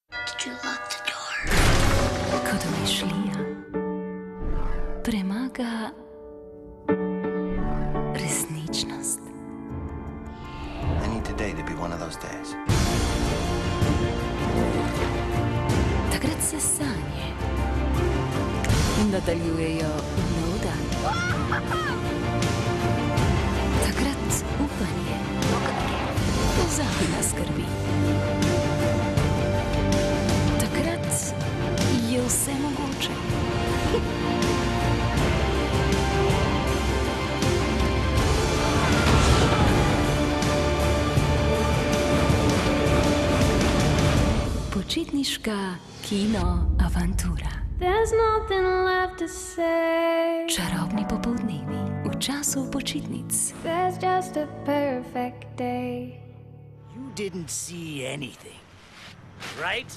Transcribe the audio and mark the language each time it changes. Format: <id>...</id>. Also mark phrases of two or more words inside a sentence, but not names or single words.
<en>Did you lock the door?</en> <sl>Ko domišljija premaga resničnost.</sl> <en>I need today to be one of those days.</en> <sl>Takrat se sanje nadaljujejo v nov dan. Takrat upanje pozabi na skrbi. Takrat je vse mogoče. Počitniška kino avantura.</sl> <en>There's nothing left to say.</en> <sl>Čarobni popoldnevi v času počitnic.</sl> <en>There's just a perfect day. You didn't see anything, right?</en>